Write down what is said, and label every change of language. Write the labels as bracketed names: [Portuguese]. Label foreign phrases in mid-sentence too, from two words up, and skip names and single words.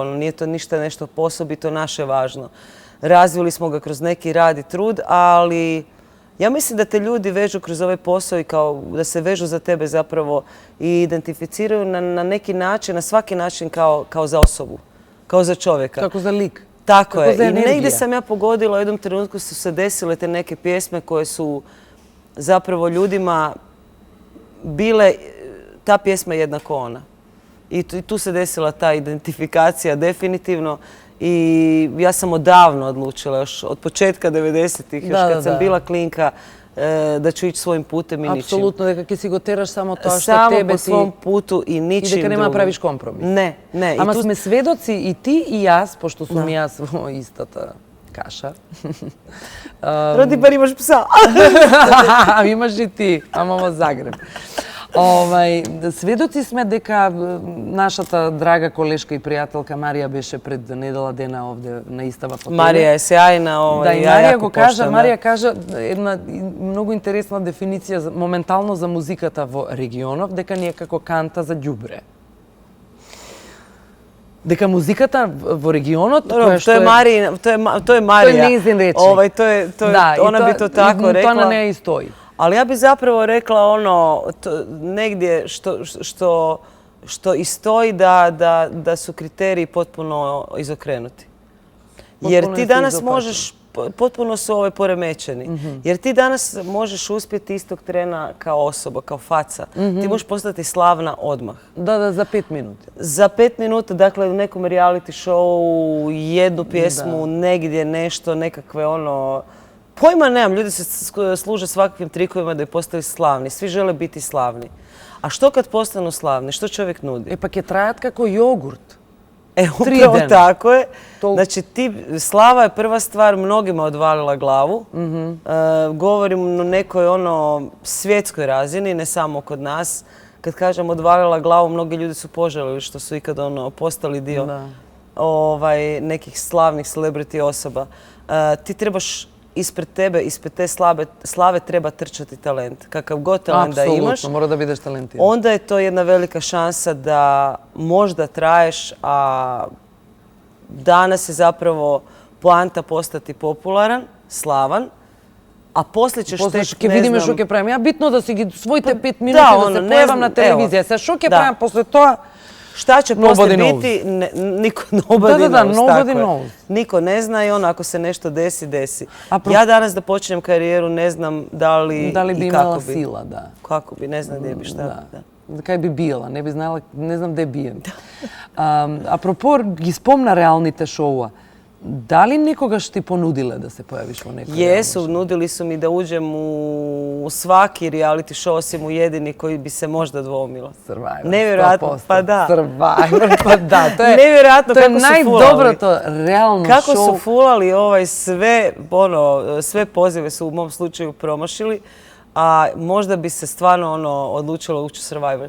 [Croatian] Ono, nije to ništa nešto posobito naše važno. Razvili smo ga kroz neki rad i trud, ali ja mislim da te ljudi vežu kroz ovaj posao i kao da se vežu za tebe zapravo i identificiraju na neki način, na svaki način kao za osobu, kao za čovjeka. [Macedonian] Како за лик. [Croatian] Tako Kako je. za I negdje energija. sam ja pogodila, u jednom trenutku su se desile te neke pjesme koje su zapravo ljudima bile, ta pjesma je jednako ona. I tu se desila ta identifikacija definitivno. I ja sam odavno odlučila, još od početka 90-ih, još kad sam bila klinka, da ću ići svojim putem i ničim. [Macedonian] Апсолутно, дека ќе си го тераш само тоа што [Croatian] Samo [Macedonian] тебе [Croatian] po [Macedonian] ти... [Croatian] svom putu i [Macedonian] И [Croatian] ničim [Macedonian] дека нема [Croatian] drugim. [Macedonian] правиш компромис. [Croatian] Ne. [Macedonian] Ама [Croatian] I tu [Macedonian] сме сведоци и ти и јас, пошто сум јас во истата каша. [Croatian] Rodi bar imaš psa. [Macedonian] Имаш и ти, ама во Загреб. Сведоци сме дека нашата драга колешка и пријателка Марија беше пред недела дена овде на Истава фотелја. [Croatian] Marija je sjajna. [Macedonian] Да, и [Croatian] ja [Macedonian] Марија [Croatian] jako [Macedonian] го кажа, [Croatian] poštujem, [Macedonian] Марија кажа една многу интересна дефиниција моментално за музиката во регионов, дека ни е како канта за ѓубре. Дека музиката во регионот, [Croatian] Dobro, [Macedonian] која [Croatian] to je Marija. To je Marija. njezin reči. Da, ona bi to tako [Macedonian] Тоа [Croatian] rekla. [Macedonian] на неа и стои. [Croatian] Ali ja bi zapravo rekla ono, negdje što i stoji da su kriteriji potpuno izokrenuti. Jer ti danas možeš, potpuno su poremećeni. Jer ti danas možeš uspjeti istog trena kao osoba, kao faca. Ti možeš postati slavna odmah. [Macedonian] Да, за 5 минути. [Croatian] Za 5 minuta, dakle u nekom [English] reality showu, [Croatian] jednu pjesmu, negdje nešto, nekakve ono... Pojma nemam, ljudi se služe svakakvim trikovima da bi postali slavni. Svi žele biti slavni. A što kad postanu slavni? Što čovjek nudi? [Macedonian] Па ќе трајат како јогурт. Tri [Croatian] Upravo [Macedonian] dena. [Croatian] tako je. Tol- Znači, slava je prva stvar, mnogima odvalila glavu. Govorim o nekoj svjetskoj razini, ne samo kod nas. Kad kažem odvalila glavu, mnogi ljudi su požalili što su ikad postali dio nekih slavnih celebrity osoba. Ti trebaš ispred tebe, ispred te slave treba trčati talent. Kakav god talent da imaš, Apsolutno, mora da budeš talentiran. onda je to jedna velika šansa da možda traješ, a danas je zapravo poanta postati popularan, slavan, a poslije ćeš [Macedonian] После [Croatian] tek, [Macedonian] ќе [Croatian] ne [Macedonian] видиме [Croatian] znam, [Macedonian] што ќе правиме. Ја битно да си ги своите 5 минути да, да се [Croatian] не [Macedonian] појавам [Croatian] знам, [Macedonian] на телевизија. Се што ќе да. правам после тоа? [Croatian] šta će [English] Nobody [Croatian] poslije [English] knows. [Croatian] biti, niko nobody Da, [English] knows, nobody [Croatian] tako je. [English] knows. [Croatian] Niko ne zna i ako se nešto desi, desi. A Ja danas da počnem karijeru ne znam da li bi i imala kako bi. sila, da. Kako bi, ne znam gdje bi, šta. Da. [Macedonian] Кај би била, не би знаела, не знам де бием. Апропо, ги спомна реалните шоуа. Дали некогаш ти понудиле да се појавиш во некој? [Croatian] Jesu, nudili su mi da uđem u svaki [English] reality show, [Croatian] osim u jedini koji bi se možda dvomila. Survivor. Nevjerojatno, 100%. pa da. Survivor, pa da. To je, Nevjerojatno to je kako su [Macedonian] najdobro [Croatian] fulali. [Macedonian] to realno [Croatian] Kako [Macedonian] show. [Croatian] su fulali sve pozive su u mom slučaju promašili, a možda bi se stvarno odlučilo ući u Survivor.